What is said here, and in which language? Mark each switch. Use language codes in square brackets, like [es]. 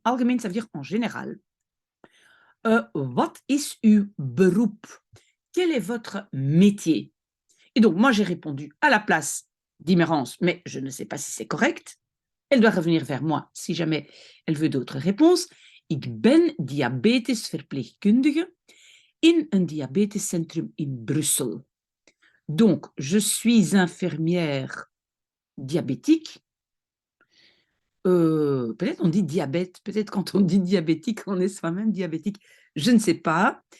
[fr] Algemeen, ça veut dire en général. [nl] Wat is uw beroep? [fr] Quel est votre métier? Et donc, moi, j'ai répondu à la place d'Immerance, mais je ne sais pas si c'est correct. Elle doit revenir vers moi si jamais elle veut d'autres réponses. [nl] Ik ben diabetesverpleegkundige in een diabetescentrum in Brussel. [fr] Donc, je suis infirmière diabétique. Peut-être on dit diabète, peut-être quand on dit diabétique, on est soi-même diabétique, je ne sais pas.